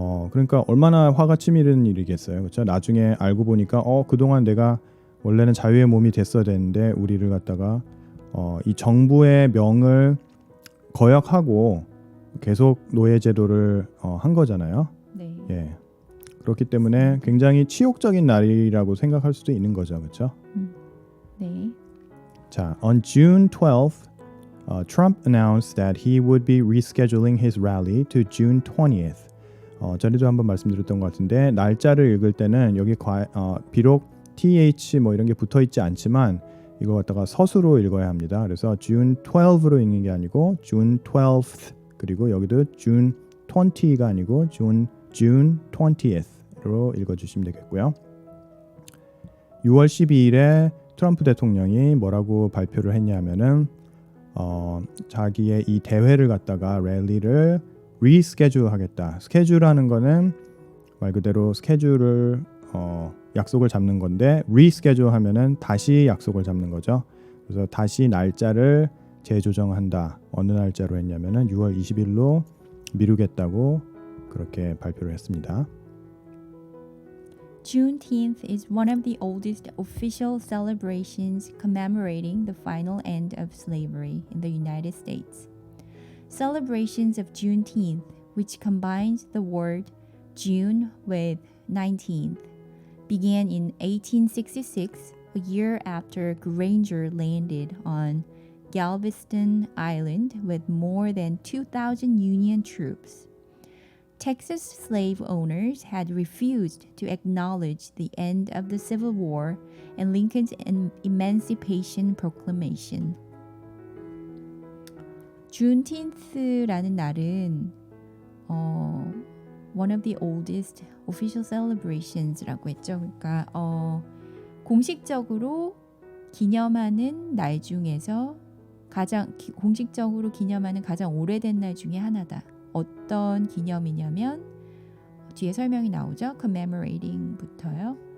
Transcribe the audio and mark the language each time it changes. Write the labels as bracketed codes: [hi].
[ko] 그러니까 얼마나 화가 치밀은 일이겠어요. 그렇죠? 나중에 알고 보니까 그동안 내가 원래는 자유의 몸이 됐어야 되는데 우리를 갖다가 이 정부의 명을 거역하고 계속 노예 제도를 한 거잖아요. 네. 예. 그렇기 때문에 굉장히 치욕적인 날이라고 생각할 수도 있는 거죠. 그렇죠? 네. [en] 자, on June 12th, Trump announced that he would be rescheduling his rally to June 20th. [ko] 전에도 한번 말씀드렸던 것 같은데 날짜를 읽을 때는 여기 비록 th 뭐 이런 게 붙어 있지 않지만 이거 갖다가 서술로 읽어야 합니다. 그래서 June 12로 읽는 게 아니고 June 12th 그리고 여기도 June 20가 아니고 June 20th로 읽어주시면 되겠고요. 6월 12일에 트럼프 대통령이 뭐라고 발표를 했냐면은 자기의 이 대회를 갖다가 랠리를 리스케줄 하겠다. 스케줄하는 거는 말 그대로 스케줄을 약속을 잡는 건데 리스케줄 하면은 다시 약속을 잡는 거죠. 그래서 다시 날짜를 재조정한다. 어느 날짜로 했냐면은 6월 20일로 미루겠다고 그렇게 발표를 했습니다. [en] Juneteenth is one of the oldest official celebrations commemorating the final end of slavery in the United States. Celebrations of Juneteenth, which combines the word June with 19th, began in 1866, a year after Granger landed on Galveston Island with more than 2,000 Union troops. Texas slave owners had refused to acknowledge the end of the Civil War and Lincoln's Emancipation Proclamation. [ko] Juneteenth라는 날은 [en] one of the oldest official celebrations [ko] 라고 했죠. 그러니까 공식적으로 기념하는 날 중에서 공식적으로 기념하는 가장 오래된 날 중에 하나다. 어떤 기념이냐면 뒤에 설명이 나오죠. commemorating부터요.